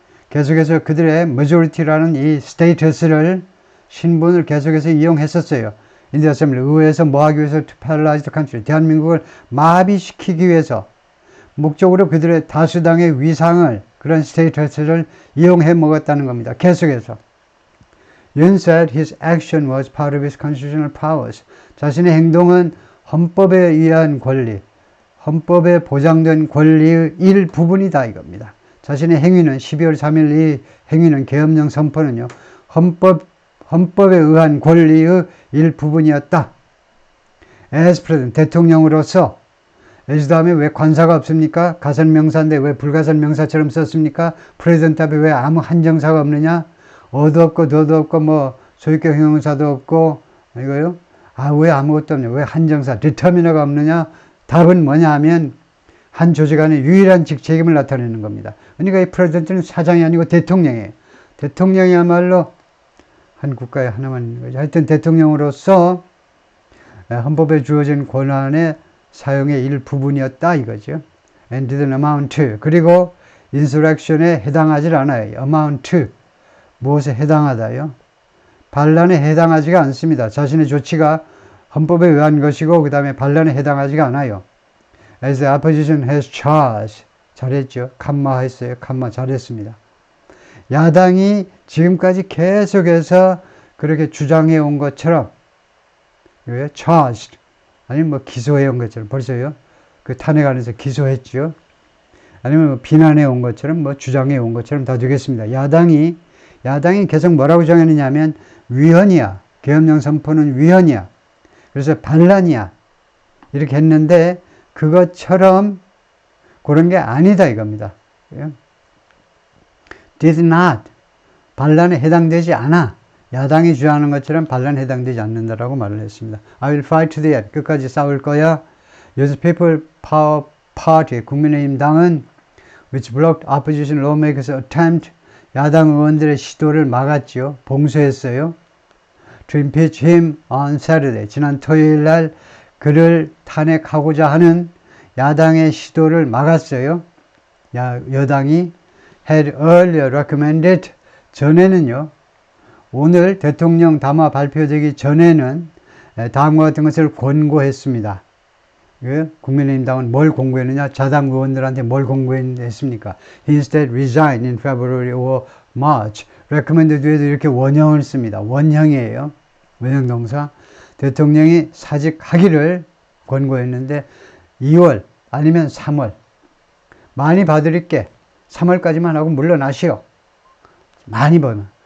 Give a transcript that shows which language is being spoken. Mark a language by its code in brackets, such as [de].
[ko] 계속해서 그들의 majority라는 이 스테이터스를, 신분을 계속해서 이용했었어요. [en] In the Assembly, [ko] 의회에서 뭐 하기 위해서? [en] To paralyze the country, [ko] 대한민국을 마비시키기 위해서, 목적으로 그들의 다수당의 위상을, 그런 스테이터스를 이용해 먹었다는 겁니다. 계속해서. [en] Yoon said his action was part of his constitutional powers. [ko] 자신의 행동은 헌법에 의한 권리, 헌법에 보장된 권리의 일부분이다 이겁니다. 자신의 행위는, 12월 3일 이 행위는, 계엄령 선포는요, 헌법에 의한 권리의 일부분이었다. [en] as president, [ko] 대통령으로서. as 다음에 왜 관사가 없습니까? 가설명사인데 왜 불가설명사처럼 썼습니까? president 앞에 왜 아무 한정사가 없느냐? 어도 없고 더도 없고 뭐 소유격 형용사도 없고 이거요? 왜 아무것도 없냐? 왜 한정사 determiner가 없느냐? 답은 뭐냐 하면 한 조직 안에 유일한 직책임을 나타내는 겁니다. 그러니까 이 프레지던트는 사장이 아니고 대통령이에요. 대통령이야말로 한 국가에 하나만 있는 거죠. 하여튼 대통령으로서 헌법에 주어진 권한의 사용의 일부분이었다 이거죠. [en] and didn't amount to. [ko] 그리고 [en] insurrection에 [ko] 해당하지 않아요. [en] amount to. [ko] 무엇에 해당하다요? 반란에 해당하지가 않습니다. 자신의 조치가 헌법에 의한 것이고 그 다음에 반란에 해당하지가 않아요. [en] as the opposition has charged. [ko] 잘했죠. 칸마했어요. 칸마 잘했습니다. 야당이 지금까지 계속해서 그렇게 주장해 온 것처럼 charged 아니면 뭐 기소해 온 것처럼 벌써요. 그 탄핵 안에서 기소했죠. 아니면 뭐 비난해 온 것처럼 뭐 주장해 온 것처럼 다 되겠습니다. 야당이 계속 뭐라고 주장했느냐 하면 위헌이야. 계엄령 선포는 위헌이야. 그래서 반란이야. 이렇게 했는데 그것처럼 그런 게 아니다 이겁니다. [en] did not. [ko] 반란에 해당되지 않아. 야당이 주장하는 것처럼 반란에 해당되지 않는다라고 말을 했습니다. [en] I will fight to the end. [ko] 끝까지 싸울 거야. [en] Yes, People Power Party, [ko] 국민의힘 당은 [en] which blocked opposition lawmakers' attempt, [ko] 야당 의원들의 시도를 막았죠. 봉쇄했어요. [en] To impeach him on Saturday. [ko] 지난 토요일 날 그를 탄핵하고자 하는 야당의 시도를 막았어요. 여당이 [en] had earlier recommended. [ko] 전에는요. 오늘 대통령 담화 발표되기 전에는 다음과 같은 것을 권고했습니다. 국민의힘 당은 뭘 권고했느냐? 자당 의원들한테 뭘 권고했습니까? [en] He instead resigned in February or March. [ko] recommended 뒤에도 이렇게 원형을 씁니다. 원형이에요. 원형 동사. 대통령이 사직하기를 권고했는데 2월 아니면 3월. 많이 봐드릴게. 3월까지만 하고 물러나시오. 많이 보면.